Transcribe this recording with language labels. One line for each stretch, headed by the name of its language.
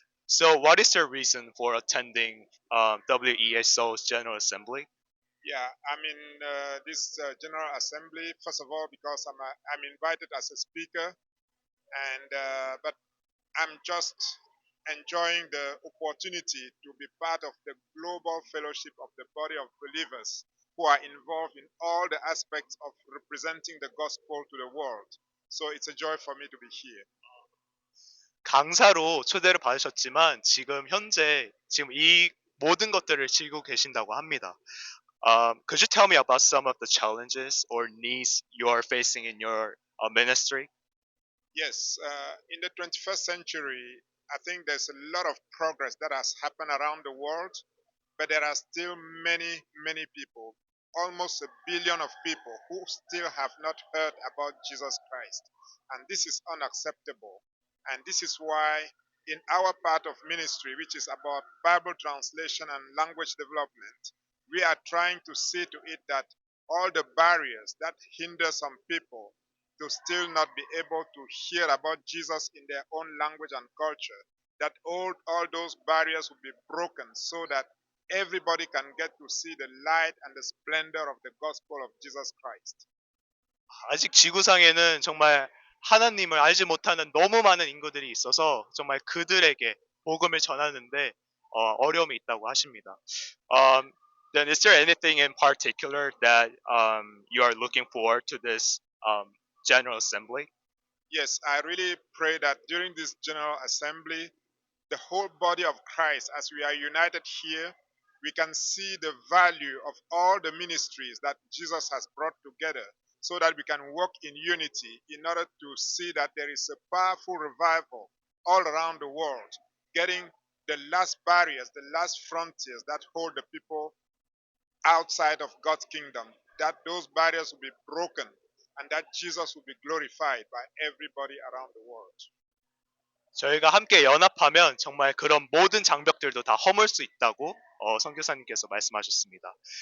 English: So, what is your reason for attending WEA Seoul's General Assembly? Yeah, I'm in this General Assembly, first of all, because I'm invited as a speaker, and but I'm just enjoying the opportunity to be part of the global fellowship of the body of believers who are involved in all the aspects of representing the gospel to the world. So it's a joy for me to be here.
Korean: 강사로 초대를 받으셨지만 지금 현재 이 모든 것들을 지고 계신다고 합니다.
English: Could you tell me about some of the challenges or needs you are facing in your ministry? Yes, in the 21st century, I think there's a lot of progress that has happened around the world, but there are still many, many people, almost 1 billion of people who still have not heard about Jesus Christ. And this is unacceptable. And this is why in our part of ministry, which is about Bible translation and language development, we are trying to see to it that all the barriers that hinder some people to still not be able to hear about Jesus in their own language and culture, that all those barriers will be broken so that everybody can get to see the light and the splendor of the gospel of Jesus Christ.
Korean: 아직 지구상에는 정말 하나님을 알지 못하는 너무 많은 인구들이 있어서 정말 그들에게 복음을 전하는데 어려움이 있다고 하십니다.
English: Then is there anything in particular that you are looking forward to this General Assembly? Yes, I really pray that during this General Assembly, the whole body of Christ, as we are united here, we can see the value of all the ministries that Jesus has brought together so that we can work in unity in order to see that there is a powerful revival all around the world, getting the last barriers, the last frontiers that hold the people outside of God's kingdom, that those barriers will be broken and that Jesus will be glorified by everybody around the world.
Korean: 저희가 함께 연합하면 정말 그런 모든 장벽들도 다 허물 수 있다고 선교사님께서 말씀하셨습니다.